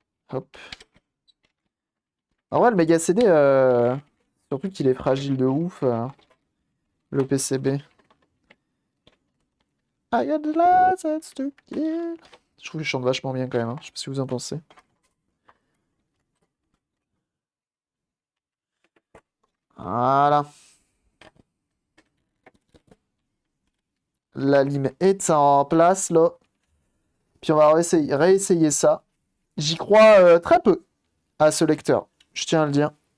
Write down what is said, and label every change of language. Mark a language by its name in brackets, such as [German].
[French] Hop. En vrai, le méga CD, surtout qu'il est fragile de ouf, le PCB. [English] I got the license to kill. [French] Je trouve qu'il chante vachement bien quand même, hein. Je sais pas si vous en pensez. Voilà. La lime est en place, là. Puis on va réessayer ça. J'y crois très peu à ce lecteur. Je tiens à le dire.